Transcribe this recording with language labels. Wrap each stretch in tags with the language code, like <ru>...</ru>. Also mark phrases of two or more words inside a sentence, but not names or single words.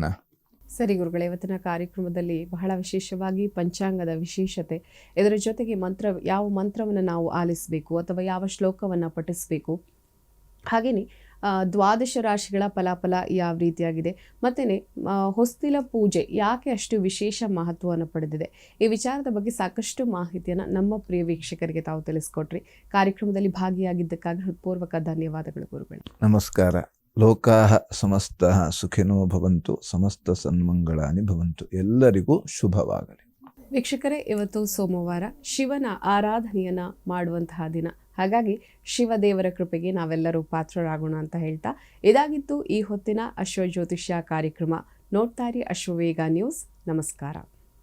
<kn>ಸರಿ ಗುರುಗಳೇ, ಇವತ್ತಿನ ಕಾರ್ಯಕ್ರಮದಲ್ಲಿ ಬಹಳ ವಿಶೇಷವಾಗಿ ಪಂಚಾಂಗದ ವಿಶೇಷತೆ, ಇದರ ಜೊತೆಗೆ ಯಾವ ಮಂತ್ರವನ್ನು ನಾವು ಆಲಿಸಬೇಕು ಅಥವಾ ಯಾವ ಶ್ಲೋಕವನ್ನು ಪಠಿಸಬೇಕು, ಹಾಗೆಯೇ ದ್ವಾದಶ ರಾಶಿಗಳ ಫಲಾಫಲ ಯಾವ ರೀತಿಯಾಗಿದೆ, ಮತ್ತೇ ಹೊಸ್ತಿಲ ಪೂಜೆ ಯಾಕೆ ಅಷ್ಟು ವಿಶೇಷ ಮಹತ್ವವನ್ನು ಪಡೆದಿದೆ, ಈ ವಿಚಾರದ ಬಗ್ಗೆ ಸಾಕಷ್ಟು ಮಾಹಿತಿಯನ್ನು ನಮ್ಮ ಪ್ರಿಯ ವೀಕ್ಷಕರಿಗೆ ತಾವು ತಿಳಿಸ್ಕೊಟ್ರಿ. ಕಾರ್ಯಕ್ರಮದಲ್ಲಿ ಭಾಗಿಯಾಗಿದ್ದಕ್ಕಾಗಿ ಹೃತ್ಪೂರ್ವಕ ಧನ್ಯವಾದಗಳು ಗುರುಗಳು.</kn> <sa>ನಮಸ್ಕಾರ. ಲೋಕಾಹ ಸಮಸ್ತಃ ಸುಖಿನೋ ಭವಂತು, ಸಮಸ್ತ ಸನ್ಮಂಗಳಾನಿ ಭವಂತು.</sa> <kn>ಎಲ್ಲರಿಗೂ ಶುಭವಾಗಲಿ. ವೀಕ್ಷಕರೇ, ಇವತ್ತು ಸೋಮವಾರ, ಶಿವನ ಆರಾಧನೆಯನ್ನ ಮಾಡುವಂತಹ ದಿನ. ಹಾಗಾಗಿ ಶಿವದೇವರ ಕೃಪೆಗೆ ನಾವೆಲ್ಲರೂ ಪಾತ್ರರಾಗೋಣ ಅಂತ ಹೇಳ್ತಾ, ಇದಾಗಿತ್ತು ಈ ಹೊತ್ತಿನ ಅಶ್ವಜ್ಯೋತಿಷ್ಯ ಕಾರ್ಯಕ್ರಮ. ನೋಡ್ತಾ ಇರಿ ಅಶ್ವವೇಗ ನ್ಯೂಸ್. ನಮಸ್ಕಾರ.</kn>